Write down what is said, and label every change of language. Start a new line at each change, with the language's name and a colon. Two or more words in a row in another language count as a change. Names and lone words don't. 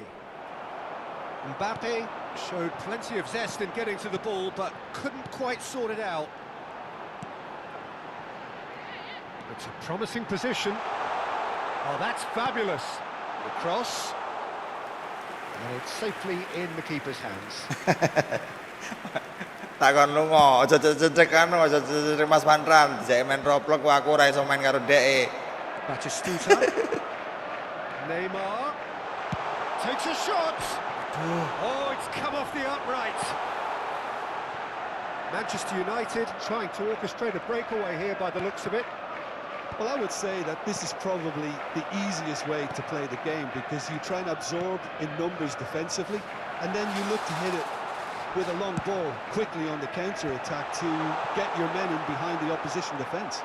English: Mbappe showed plenty of zest in getting to the ball, but couldn't quite sort it out. It's a promising position. Oh, that's fabulous. The cross. And it's safely in the keeper's hands.
Javanese: Takon lunga, aja cecek anu, aja cecek Mas Pandran, jek main Roblox ku aku ora iso main karo dhek.
English: Batistuta. Neymar takes a shot. Oh, it's come off the upright. Manchester United trying to orchestrate a breakaway here by the looks of it. Well, I would say that this is probably the easiest way to play the game, because you try and absorb in numbers defensively, and then you look to hit it with a long ball quickly on the counter-attack to get your men in behind the opposition defence.